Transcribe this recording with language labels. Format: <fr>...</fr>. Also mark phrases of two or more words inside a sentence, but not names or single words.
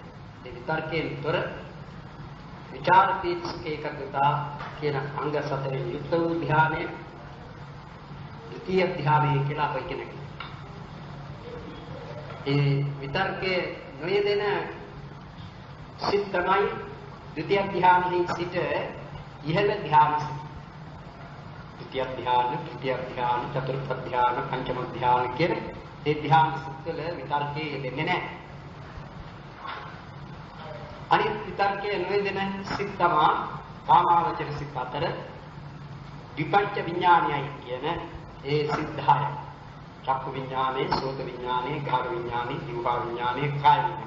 <si>ඒ විතර්කයෙන් තොර විචාර තීත්සික ඒකග්‍රතා කියන අංග සතරෙන් යුක්ත වූ ධ්‍යානය ද්විතීය ධ්‍යානය කියලා අපි කියනවා. ඒ විතර්කයේ නොයෙදෙන සිත් තමයි ද්විතීය ධ්‍යානයේ සිට ඉහළ ධ්‍යාන. ද්විතීය ධ්‍යාන, තෘතීය ධ්‍යාන, චතුර්ථ ධ්‍යාන, පංචම ධ්‍යාන කියන ඒ ධ්‍යාන සුත්තල විතර්කයේ යෙදෙන්නේ නැහැ. අනිත් විතර්කයේ නොයෙදෙන සිත් තමයි කාමාවචර සිත් අතර විපංච විඥානයයි කියන ඒ සිද්ධාය. චක්කු විඥානේ, සෝත විඥානේ, ගාන විඥානේ, ජීවා විඥානේ, කාය විඥානේ.</si>